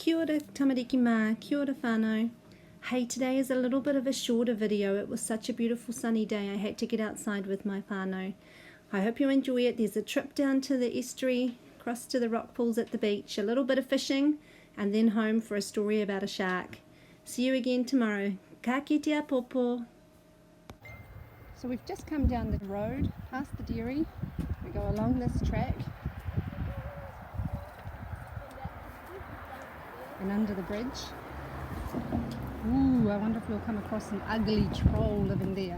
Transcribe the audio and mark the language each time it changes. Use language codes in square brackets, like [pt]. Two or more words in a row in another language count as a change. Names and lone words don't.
[mi] Kia ora tamariki mā, kia ora whānau. [en] Hey, today is a little bit of a shorter video. It was such a beautiful sunny day. I had to get outside with my whānau. I hope you enjoy it. There's a trip down to the estuary, across to the rock pools at the beach, a little bit of fishing, and then home for a story about a shark. See you again tomorrow. [mi] Ka kitea popo. [en] So we've just come down the road, past the dairy. We go along this track and under the bridge. Ooh, I wonder if we'll come across an ugly troll living there.